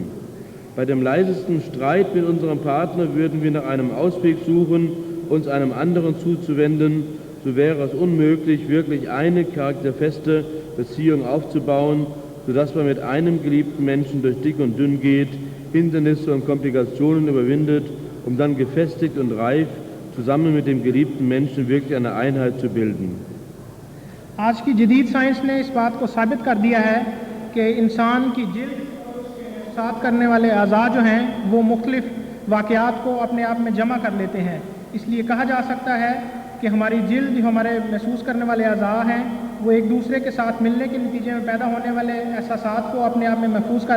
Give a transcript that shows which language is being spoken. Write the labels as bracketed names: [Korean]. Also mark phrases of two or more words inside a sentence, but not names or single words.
[German] Bei dem leisesten Streit mit unserem Partner würden wir nach einem Ausweg suchen, uns einem anderen zuzuwenden, so wäre es unmöglich, wirklich eine charakterfeste Beziehung aufzubauen, sodass man mit einem geliebten Menschen durch dick und dünn geht, Hindernisse und Komplikationen überwindet, um dann gefestigt und reif zusammen mit dem geliebten Menschen wirklich eine Einheit zu bilden. [Urdu] آج کی جدید سائنس نے اس بات کو ثابت کر دیا ہے کہ انسان کی جلد ساتھ کرنے والے اعضا جو ہیں وہ مختلف واقعات کو اپنے آپ میں جمع کر لیتے ہیں. اس لیے کہا جا سکتا ہے کہ ہماری جلد جو ہمارے محسوس کرنے والے اعضا ہیں وہ ایک دوسرے کے ساتھ ملنے کے نتیجے میں پیدا ہونے والے احساسات کو اپنے آپ میں محفوظ کر